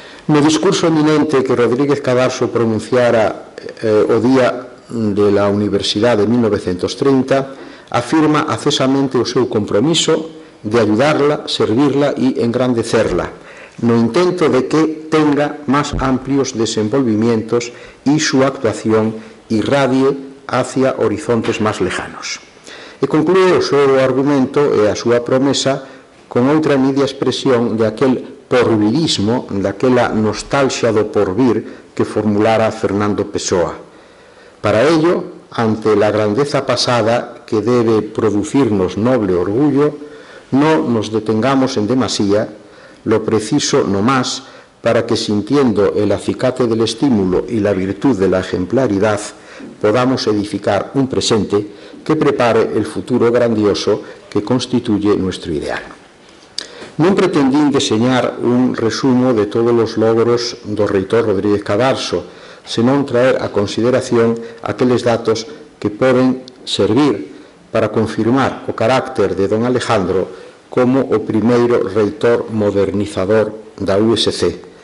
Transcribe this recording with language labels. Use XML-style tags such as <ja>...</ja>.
<gl>No discurso eminente que Rodríguez Cadarso pronunciara o día de la Universidade de 1930, afirma acesamente o seu compromiso de</gl> <es>ayudarla, servirla</es> <gl>e</gl> <es>engrandecerla,</es> <gl>no intento de que tenga máis amplios desenvolvimientos e súa actuación irradie</gl> <es>hacia horizontes</es> <gl>máis lejanos. E conclúe o seu argumento e a súa promesa con outra media expresión de aquel porvirismo, daquela nostalgia do porvir que formulara Fernando Pessoa.</gl> <es>Para ello, ante la grandeza pasada que debe producirnos noble orgullo, no nos detengamos en demasía, lo preciso no más para que sintiendo el acicate del estímulo y la virtud de la ejemplaridad podamos edificar un presente que prepare el futuro grandioso que constituye nuestro ideal.</es> <gl>Non pretendín deseñar un resumo de todos os logros do reitor Rodríguez Cadarso, senón traer a consideración aqueles datos que poden servir para confirmar o carácter de don Alejandro como o primeiro reitor modernizador da USC,</gl>